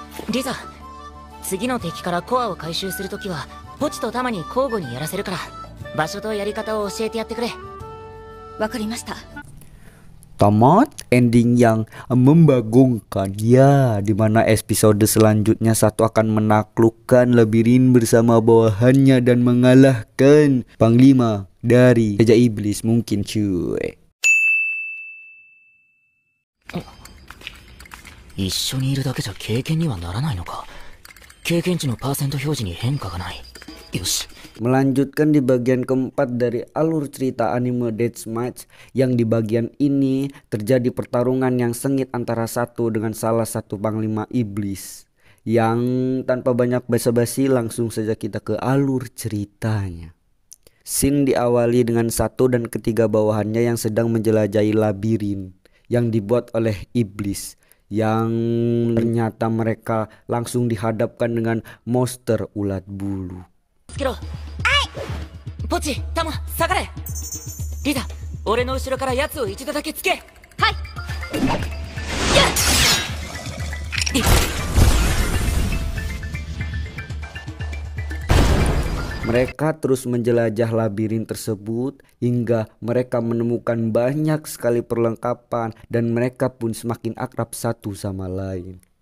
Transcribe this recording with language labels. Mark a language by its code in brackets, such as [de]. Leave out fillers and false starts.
[ja] リザ、次の敵からコアを回収するときはポチとタマに交互にやらせるから、場所とやり方を教えてやってくれ。わかりました。 [id] Tamat ending yang membagongkan ya, dimana episode selanjutnya satu akan menaklukkan labirin bersama bawahannya dan mengalahkan panglima dari Raja Iblis mungkin cuy. [ja] 一緒にいるだけじゃ経験にはならないのか。経験値のパーセント表示に変化がない。よし。 [id] Melanjutkan di bagian keempat dari alur cerita anime Deathmatch, yang di bagian ini terjadi pertarungan yang sengit antara satu dengan salah satu panglima iblis. Yang tanpa banyak basa-basi langsung saja kita ke alur ceritanya. Scene diawali dengan satu dan ketiga bawahannya yang sedang menjelajahi labirin yang dibuat oleh iblis, yang ternyata mereka langsung dihadapkan dengan monster ulat bulu. [ja] ポチ、タマ、下がれ。リザ、俺の後ろから奴を一度だけつけ。はい。 [id] Mereka terus menjelajah labirin tersebut hingga mereka menemukan banyak sekali perlengkapan dan mereka pun semakin akrab satu sama lain.